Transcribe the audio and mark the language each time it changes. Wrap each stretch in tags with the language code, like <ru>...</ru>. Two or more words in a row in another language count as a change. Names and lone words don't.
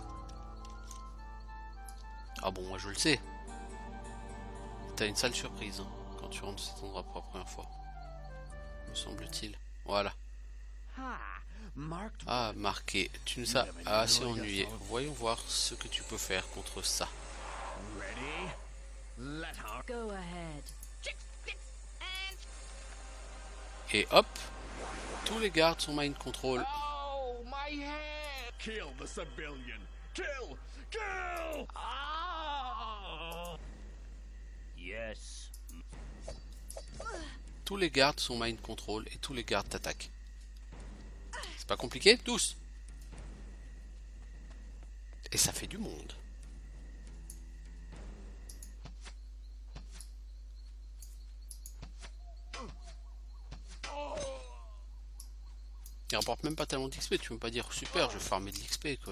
<fr>Ah bon, moi je le sais. T'as une sale surprise hein, quand tu rentres dans cet endroit pour la première fois. Me semble-t-il. Voilà. Ah, marqué. Tu nous as assez ennuyé. Voyons voir ce que tu peux faire contre ça.</fr> <en>Go ahead.</en> <fr>Et hop, tous les gardes sont</fr> <en>mind control. Oh, my head! Kill the civilian! Kill! Kill! Ah! Yes.</en> <fr>Tous les gardes sont</fr> <en>mind control</en> <fr>et tous les gardes t'attaquent. C'est pas compliqué, tous. Et ça fait du monde. Il rapporte même pas tellement d'XP, tu peux pas dire super, je vais farmer de l'XP quoi.</fr>